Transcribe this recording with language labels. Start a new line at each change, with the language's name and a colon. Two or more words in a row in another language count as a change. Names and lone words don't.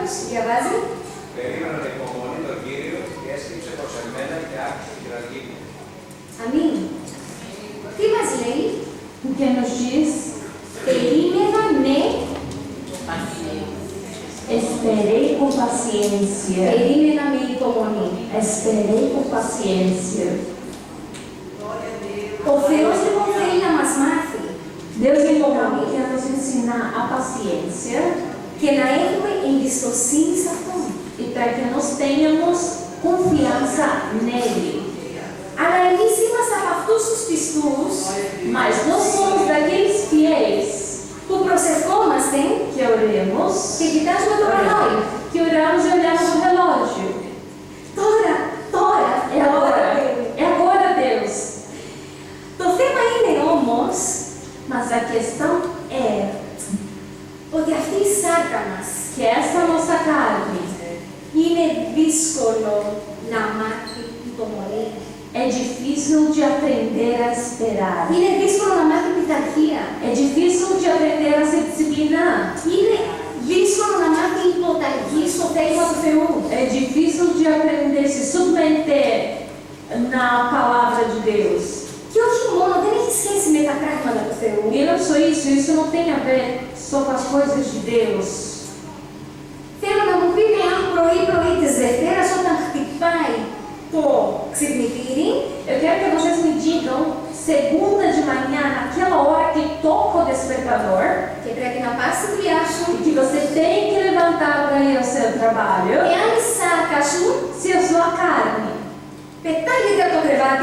Greek: Διαβάζει. Περίμενα με υπομονή τον Κύριο και έσκυψε προς εμένα και άκουσε τη φυλακή μου. Αμήν. Τι μας λέει?
Portuguese: O que nos diz?
Greek: Περίμενα με,
Portuguese: Esperei com paciência.
Greek: περίμενα με υπομονή.
Portuguese: Esperei com paciência.
Greek: Ο Θεός λοιπόν θέλει να μας μάθει
Portuguese: Deus então quer nos ensinar a paciência
Greek: και να έχουμε εμπιστοσύνη σε Αυτόν.
Portuguese: e para que nós tenhamos confiança nele.
Greek: Αλλά εμείς είμαστε από αυτούς τους πιστούς
Portuguese: Mas nós somos daqueles fiéis
Greek: που προσευχόμαστε
Portuguese: que oremos,
Greek: και κοιτάζουμε το ρολόι.
Portuguese: que oramos e olhamos o relógio.
Greek: Τώρα,
Portuguese: É agora, é agora, Deus.
Greek: Το θέμα είναι όμως
Portuguese: Mas a questão é
Greek: ότι αυτή η σάρκα μας
Portuguese: que essa nossa carne
Greek: είναι δύσκολο να μάθει υπομονή.
Portuguese: é difícil de aprender a esperar.
Greek: Είναι δύσκολο να μάθει πειθαρχία.
Portuguese: É difícil de aprender a se disciplinar.
Greek: Είναι δύσκολο να μάθει υποταγή στο θέλημα του Θεού.
Portuguese: É difícil de aprender a se submeter na palavra de Deus.
Greek: Και όχι μόνο, δεν έχει σχέση με τα πράγματα του Θεού.
Portuguese: E não só isso não tem a ver só com as coisas de Deus.
Greek: Θέλω να μου πείτε αν πρωί-πρωί της Δευτέρας όταν χτυπάει το ξυπνητήρι,
Portuguese: Eu quero que vocês me digam, segunda de manhã, naquela hora que toca o despertador,
Greek: και πρέπει να πας στη δουλειά σου,
Portuguese: e que você tem que levantar para ir ao seu trabalho,
Greek: εάν η σάρκα σου
Portuguese: se a sua carne
Greek: πετάγεται από το κρεβάτι,